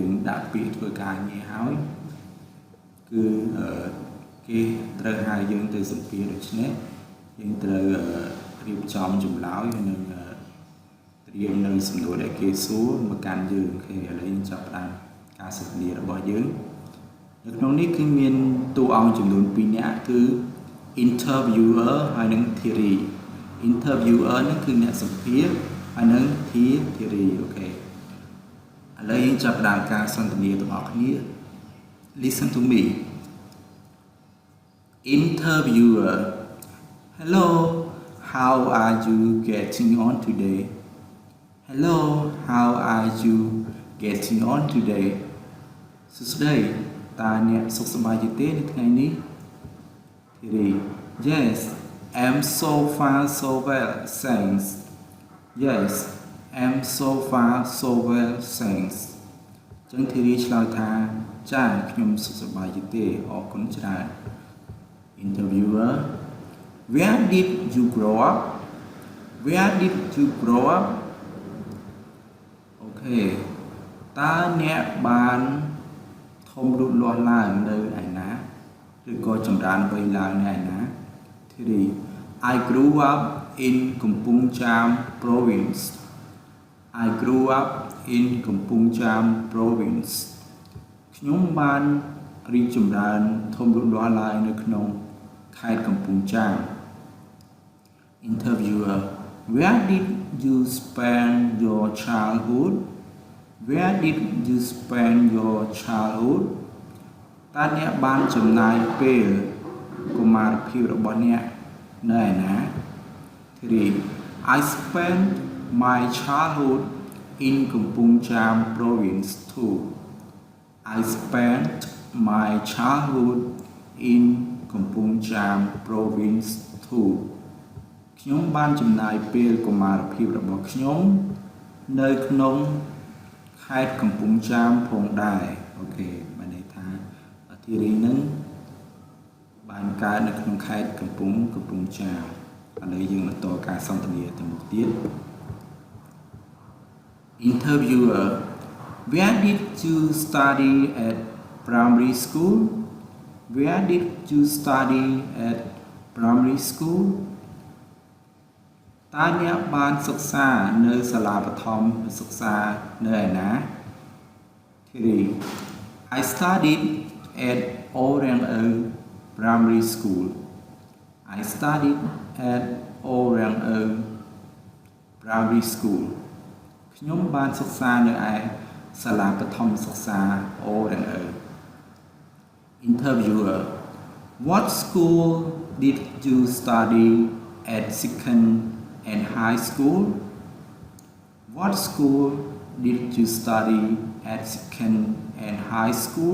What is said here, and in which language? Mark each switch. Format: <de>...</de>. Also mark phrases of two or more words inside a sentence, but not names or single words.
<km>យើងដាក់ពាក្យធ្វើការងារហើយគឺគេត្រូវហៅយើងទៅសម្ភាសន៍ដូច្នេះយើងត្រូវរៀបចំចម្លើយ ហើយនឹងត្រៀមនៅសំណួរដែលគេសួរមកកាន់យើងអូខេឥឡូវយើងចាប់ផ្ដើមការ សន្ទនារបស់យើងនៅក្នុងនេះគឺមានតួអង្គចំនួន2នាក់គឺ interviewer ហើយនិង</km> <en>theory interviewer</en> <km>នេះគឺអ្នកសម្ភាសន៍ហើយនិង theory អូខេឥឡូវយើងចាប់ផ្ដើមការសន្ទនាទាំងអស់គ្នា</km> <en>listen to me interviewer Hello, how are you getting on today? Hello, how are you getting on today?</en> <km>សួស្តីតើអ្នកសុខសប្បាយទេនៅថ្ងៃនេះ</km> <en>Thierry Yes, I'm so far so well, thanks. Yes, I'm so far so well, thanks.</en> <km>ចឹង Thierry ឆ្លើយថាចាខ្ញុំសុខសប្បាយទេអរគុណច្រើន</km> <en>Interviewer Where did you grow up? Where did you grow up? Okay.</en> <km>តើអ្នកបានធំលូតលាស់ឡើងនៅឯណាឬក៏ចម្រើនវ័យឡើងនៅឯណា</km> <en>Thierry I grew up in កំពង់ចាម province. I grew up in កំពង់ចាម province.</en> <km>ខ្ញុំបានរីកចម្រើនធំលូតលាស់ឡើងនៅក្នុងខេត្តកំពង់ចាម</km> <en>Interviewer Where did you spend your childhood? Where did you spend your childhood?</en> <km>តើអ្នកបានចំណាយពេលកុមារភាពរបស់អ្នកនៅឯណា</km> <en>Thierry I spent my childhood in កំពង់ចាម province too. I spent my childhood in កំពង់ចាម province too.</en> <km>ខ្ញុំបានចំណាយពេលកុមារភាពរបស់ខ្ញុំនៅក្នុងខេត្តកំពង់ចាមផងដែរអូខេបានន័យថាធីរីនឹងបានកើតនៅក្នុងខេត្តកំពង់ចាមឥឡូវយើងបន្តការសន្ទនាទៅមុខទៀត</km> <en>Interviewer Where did you study at primary school? Where did you study at primary school?</en> <km>តើអ្នកបានសិក្សានៅសាលាបឋមសិក្សានៅឯណា</km> <en>Thierry I studied at Orangeu Primary School. I studied at Orangeu Primary School.</en> <km>ខ្ញុំបានសិក្សានៅឯសាលាបឋមសិក្សា Orangeu.</km> <en>Interviewer What school did you study at second and high school? What school did you study at second and high school?</en>